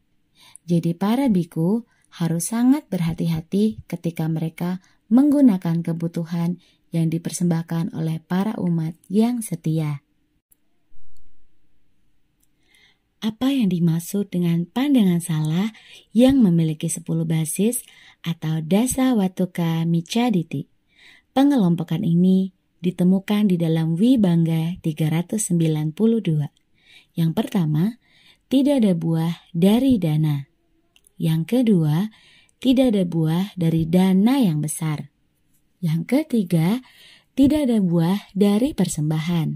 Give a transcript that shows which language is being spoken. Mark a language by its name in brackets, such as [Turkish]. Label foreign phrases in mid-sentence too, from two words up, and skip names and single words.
[Indonesian] Jadi para biku harus sangat berhati-hati ketika mereka menggunakan kebutuhan yang dipersembahkan oleh para umat yang setia. Apa yang dimaksud dengan pandangan salah yang memiliki 10 basis atau [Pali] dasa watuka micaditi? [Indonesian] Pengelompokan ini ditemukan di dalam Wibangga 392. Yang pertama, tidak ada buah dari dana. Yang kedua, tidak ada buah dari dana yang besar. Yang ketiga, tidak ada buah dari persembahan.